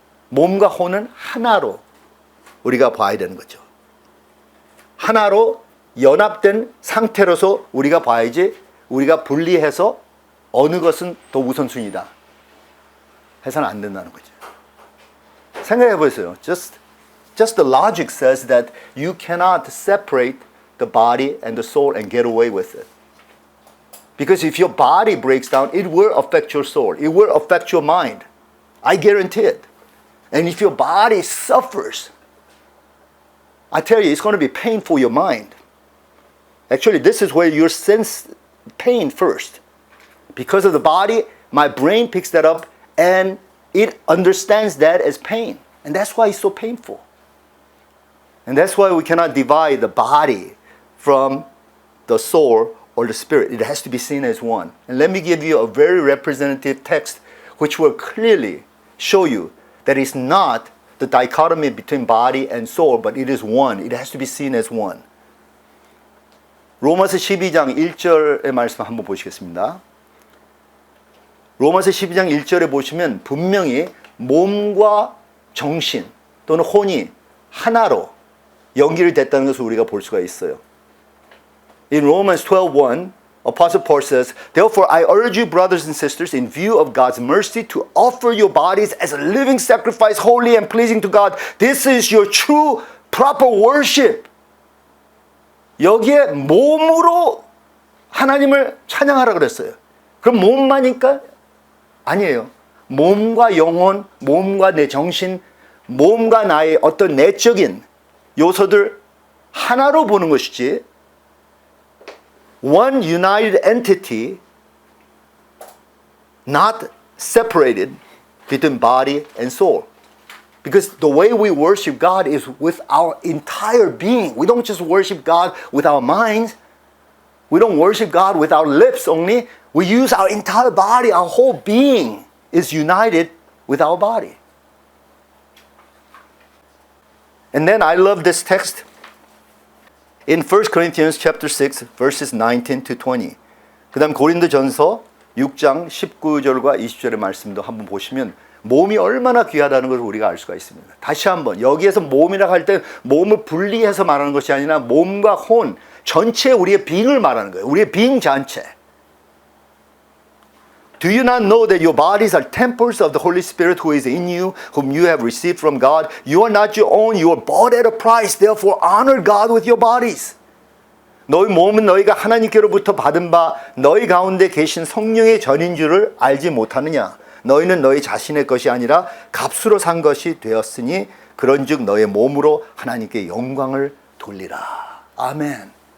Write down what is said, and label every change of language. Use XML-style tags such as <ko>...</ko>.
<ko>몸과 혼은 하나로 우리가 봐야 되는 거죠. 하나로 연합된 상태로서 우리가 봐야지 우리가 분리해서 어느 것은 더 우선순위다 해서는 안 된다는 거죠. 생각해 보세요.</ko> <en>Just the logic says that you cannot separate the body and the soul and get away with it. Because if your body breaks down, it will affect your soul. It will affect your mind. I guarantee it. And if your body suffers, I tell you, it's going to be pain for your mind. Actually, this is where you sense pain first. Because of the body, my brain picks that up and it understands that as pain. And that's why it's so painful. And that's why we cannot divide the body from the soul or the spirit. It has to be seen as one. And let me give you a very representative text which will clearly show you that it's not the dichotomy between body and soul, but it is one. It has to be seen as one.</en> <ko>로마서 12장 1절의 말씀 한번 보시겠습니다. 로마서 12장 1절에 보시면 분명히 몸과 정신 또는 혼이 하나로 연결됐다는 것을 우리가 볼 수가 있어요.</ko> <en>In Romans 12:1, Apostle Paul says, Therefore I urge you, brothers and sisters, in view of God's mercy, to offer your bodies as a living sacrifice, holy and pleasing to God. This is your true, proper worship.</en> <ko>여기에 몸으로 하나님을 찬양하라 그랬어요. 그럼 몸만일까? 아니에요. 몸과 영혼, 몸과 내 정신, 몸과 나의 어떤 내적인 요소들 하나로 보는 것이지</ko> <en>one united entity, not separated between body and soul. Because the way we worship God is with our entire being. We don't just worship God with our minds. We don't worship God with our lips only. We use our entire body. Our whole being is united with our body. And then I love this text in 1 Corinthians chapter 6 verses 19 to 20.</en> <ko>그 다음 고린도전서 6장 19절과 20절의 말씀도 한번 보시면 몸이 얼마나 귀하다는 것을 우리가 알 수가 있습니다. 다시 한번 여기에서 몸이라고 할 때 몸을 분리해서 말하는 것이 아니라 몸과 혼 전체 우리의 being을 말하는 거예요. 우리의 being 전체.</ko> <en>Do you not know that your bodies are temples of the Holy Spirit who is in you, whom you have received from God? You are not your own, you are bought at a price. Therefore honor God with your bodies.</en> <ko>너희 몸은 너희가 하나님께로부터 받은 바 너희 가운데 계신 성령의 전인 줄을 알지 못하느냐? 너희는 너희 자신의 것이 아니라 값으로 산 것이 되었으니 그런즉 너의 몸으로 하나님께 영광을 돌리라. 아멘.</ko>